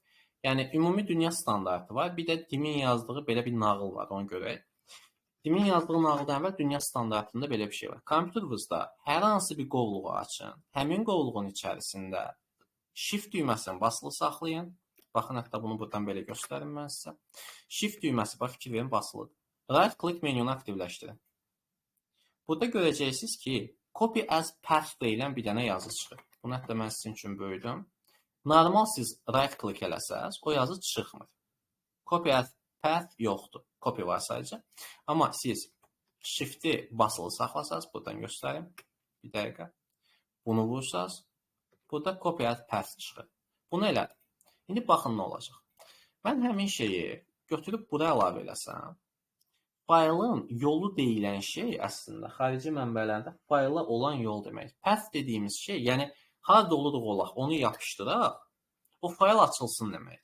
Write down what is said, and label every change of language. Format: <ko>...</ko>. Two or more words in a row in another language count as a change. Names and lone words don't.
<az>Yəni, ümumi dünya standartı var, bir də Dimin yazdığı belə bir nağıl var, onu görək. Dimin yazdığı nağıldan əvvəl dünya standartında belə bir şey var. Kompüterinizdə hər hansı bir qovluğu açın, həmin qovluğun içərisində Shift düyməsini basılı saxlayın. Baxın, hətta bunu buradan belə göstərim mən sizə. Shift düyməsi, bax, fikir verin, basılıdır.</az> <en>Right click</en> <az>menunu aktivləşdirin. Burada görəcəksiniz ki,</az> <en>copy as path</en> <az>deyilən bir dənə yazı çıxır. Bunu hətta mən sizin üçün böyüdüm. Normal siz</az> <en>right click</en> <az>eləsəz, o yazı çıxmır.</az> <en>Copy as path</en> <az>yoxdur. Copy var sadəcə. Amma siz shift'i basılı saxlasaz, buradan göstərim. Bir dəqiqə. Bunu vursaz, burada</az> <en>copy as path</en> <az>çıxır. Bunu elədim. İndi baxın nə olacaq. Mən həmin şeyi götürüb bura əlavə eləsəm, faylın yolu deyilən şey əslində xarici mənbələrdə fayla olan yol demək. Path dediyimiz şey, yəni harada oluruq olaq, onu yapışdıraq, o fayl açılsın demək.</az>